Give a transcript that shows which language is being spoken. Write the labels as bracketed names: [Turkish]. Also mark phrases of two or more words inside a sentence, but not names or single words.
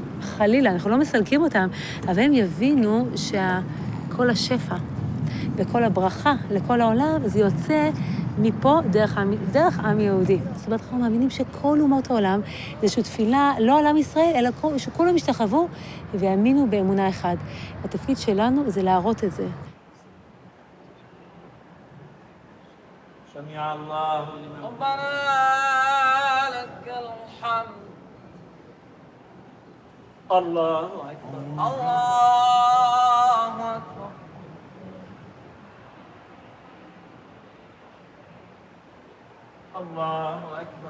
[Hebrew] חלילה, אנחנו לא מסלקים אותם, אבל הם יבינו שכל השפע וכל הברכה לכל העולם, זה יוצא מפה דרך עם יהודי. זאת אומרת, אנחנו מאמינים שכל אומות העולם, זה איזושהי תפילה, לא על עם ישראל, אלא שכולם ישתחוו ויאמינו באמונה אחד. התפקיד שלנו זה להראות את זה. [Arabic] سمع الله لمن ربنا لك الحمد الله أكبر الله أكبر الله أكبر